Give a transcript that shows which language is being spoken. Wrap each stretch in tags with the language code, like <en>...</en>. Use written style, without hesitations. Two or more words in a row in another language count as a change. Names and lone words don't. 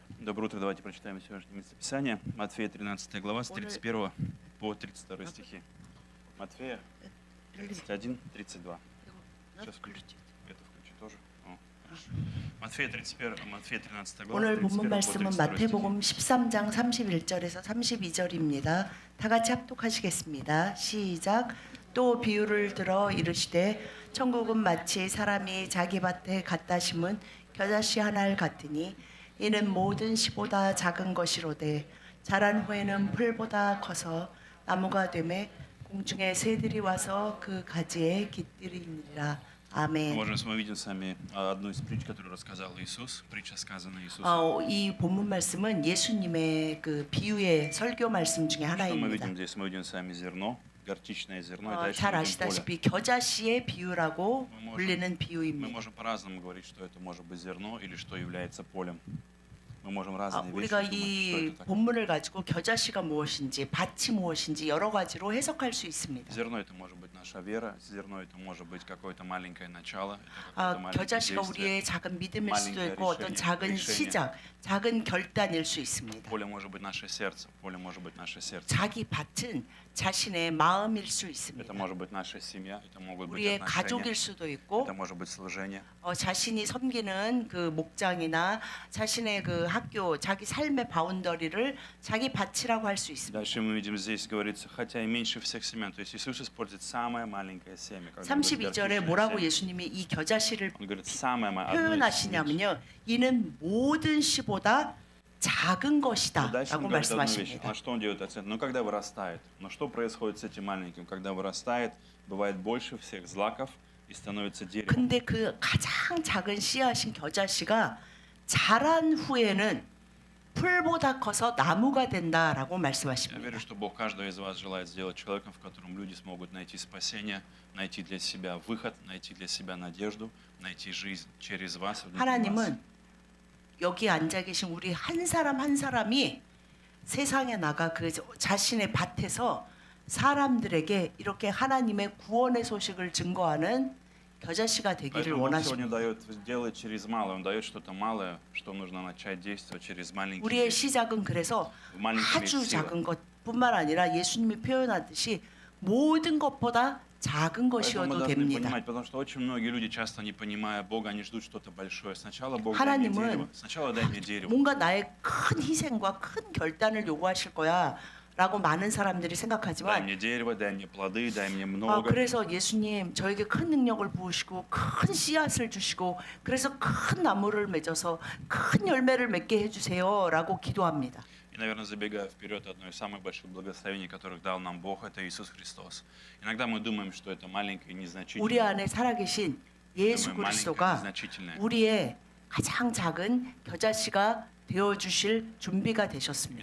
<ru>Доброе утро, давайте прочитаем сегодняшнее местописание. Матфея 13 глава с 31 по 32 стихи. Матфея 31, 32. Сейчас включу. Это включу тоже. О, хорошо. Матфея 13 глава</ru> <ko>오늘 31 본문</ko> <ru>по</ru> <ko>말씀은 32 마태복음</ko> <ru>стихи.</ru> <ko>13장 31절에서 32절입니다. 다 같이 합독하시겠습니다. 시작. 또 비유를 들어 이르시되 천국은 마치 사람이 자기 밭에 갖다 심은 겨자씨 하나를 같으니 이는 모든 씨보다 작은 것이로되 자란 후에는 풀보다 커서 나무가 되매 공중의 새들이 와서 그 가지에 깃들이니라. 아멘.</ko> <ru>Можем мы видим с вами одну из притч, которую рассказал Иисус, притча, сказанная Иисусом.</ru> <ko>이 본문 말씀은 예수님의 그 비유의 설교 말씀 중에</ko> <ru>Что мы</ru> <ko>하나입니다.</ko> <ru>видим здесь? Мы видим с вами зерно, горчичное зерно, и дальше</ru> <ko>잘</ko> <ru>мы видим поле.</ru> <ko>아시다시피 겨자씨의 비유라고 불리는</ko> <ru>Мы</ru> <ko>비유입니다.</ko> <ru>можем по-разному говорить, что это может быть зерно или что является полем. Мы можем разные вещи</ru> <ko>우리가</ko> <ru>думать, что</ru> <ko>이</ko> <ru>это такое.</ru> <ko>본문을 가지고 겨자씨가 무엇인지 밭이 무엇인지 여러 가지로 해석할 수 있습니다.</ko> <ru>Зерно это может быть наша вера, зерно это может быть какое-то маленькое начало, это какое-то маленькое</ru> <ko>겨자씨가</ko> <ru>действие.</ru> <ko>우리의 작은 믿음일 수도 있고 어떤 작은 시작, 작은 결단일 수 있습니다.</ko> <ru>Поле может быть наше сердце, поле может быть наше сердце.</ru> <ko>자기 밭은 자신의 마음일 수</ko> <ru>Это</ru> <ko>있습니다.</ko> <ru>может быть наша семья, это могут быть</ru> <ko>우리의 가족일</ko> <ru>отношения,</ru> <ko>수도 있고</ko> <ru>это может быть служение.</ru> <ko>자신이 섬기는 그 목장이나 자신의 그 학교, 자기 삶의 바운더리를 자기 밭이라고 할 수 있습니다.</ko> <ru>Дальше мы видим здесь говорится, хотя и меньше всех семян. То есть Иисус использует самое маленькое семя. Когда он говорит</ru> <ko>32절에</ko> <ru>горчичное</ru> <ko>뭐라고</ko> <ru>семя.</ru> <ko>예수님이 이 겨자씨를</ko> <ru>Он говорит, самое одно из семян.</ru> <ko>표현하시냐면요. 이는 모든 씨보다 작은</ko> <ru>И</ru> <ko>것이다</ko> <ru>дальше он</ru> <ko>라고</ko> <ru>говорит одну вещь.</ru> <ko>말씀하십니다.</ko> <ru>А что он делает акцент? Ну, когда вырастает. Но что происходит с этим маленьким? Когда вырастает, бывает больше всех злаков и становится деревом.</ru> <ko>근데 그 가장 작은 씨앗인 겨자씨가 자란 후에는 풀보다 커서 나무가 된다라고</ko> <ru>Я</ru> <ko>말씀하십니다.</ko> <ru>верю, что Бог каждого из вас желает сделать человеком, в котором люди смогут найти спасение, найти для себя выход, найти для себя надежду, найти жизнь через вас. внутри вас.</ru> <ko>하나님은 여기 앉아 계신 우리 한 사람 한 사람이 세상에 나가 그 자신의 밭에서 사람들에게 이렇게 하나님의 구원의 소식을 증거하는 겨자씨가 되기를</ko> <ru>Поэтому Бог сегодня</ru> <ko>원하십니다.</ko> <ru>дает делать через малое. Он дает что-то малое, что нужно начать действовать через маленькие</ru> <ko>우리의</ko> <ru>вещи.</ru> <ko>시작은 그래서</ko> <ru>В маленьком</ru> <ko>아주</ko> <ru>есть сила.</ru> <ko>작은 것뿐만 아니라 예수님이 표현하듯이 모든 것보다 작은</ko> <ru>Поэтому мы</ru> <ko>것이어도</ko> <ru>должны</ru> <ko>됩니다.</ko> <ru>понимать, потому что очень многие люди, часто не понимая Бога, они ждут что-то большое. Сначала Бог дай мне</ru> <ko>하나님은</ko> <ru>дерево. Сначала дай мне дерево.</ru> <ko>뭔가 나의 큰 희생과 큰 결단을 요구하실 거야 라고 많은 사람들이</ko> <ru>Дай</ru> <ko>생각하지만</ko> <ru>мне дерево, дай мне плоды, дай мне много.</ru> <ko>그래서 예수님 저에게 큰 능력을 부으시고 큰 씨앗을 주시고 그래서 큰 나무를 맺어서 큰 열매를 맺게 해주세요 라고 기도합니다.</ko> <ru>И, наверное, забегая вперед, одно из самых больших благословений, которых дал нам Бог, это Иисус Христос. Иногда мы думаем, что это маленькое,</ru> <ko>우리</ko> <ru>незначительное.</ru> <ko>안에 살아계신 예수</ko> <ru>Думаем, маленькое,</ru> <ko>그리스도가</ko> <ru>незначительное.</ru> <ko>우리의 가장 작은 겨자씨가 되어주실 준비가 되셨습니다.</ko>